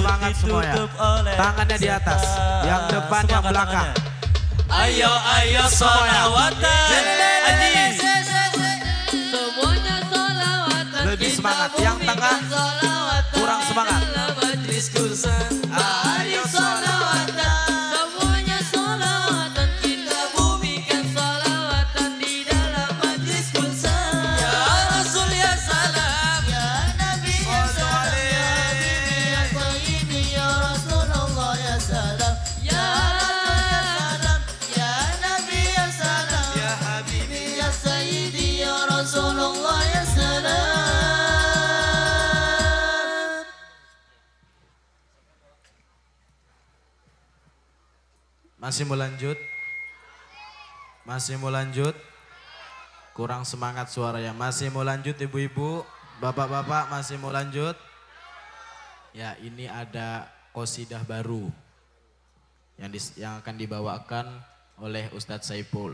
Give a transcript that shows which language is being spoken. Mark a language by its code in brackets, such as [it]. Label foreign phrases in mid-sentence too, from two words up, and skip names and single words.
[id] semangat semuanya. ditutup oleh Tangannya di atas. setan. Yang depan, yang Semangat belakang. tangannya. Ayo ayo Semuanya. solawatan Aji. Semuanya solawatan. Lebih kita semangat. Yang bumikan tengah solawatan kurang semangat. dalam majlis kursan. Ayo solawatan. Semuanya solawatan. Kita bumikan solawatan di dalam majlis kursan. [ar] يا رسول يا سلام, يا نبي يا سلام، يا حبيبي يا سيدي يا رسول الله يا سلام. يا رسول يا سلام، يا نبي يا سلام، يا حبيبي يا سيدي يا رسول الله يا سلام. [id] Masih mau lanjut? Masih mau lanjut? Kurang semangat suaranya. Masih mau lanjut ibu-ibu? Bapak-bapak masih mau lanjut? Ya, ini ada qasidah baru yang akan dibawakan oleh Ustadz Saipul.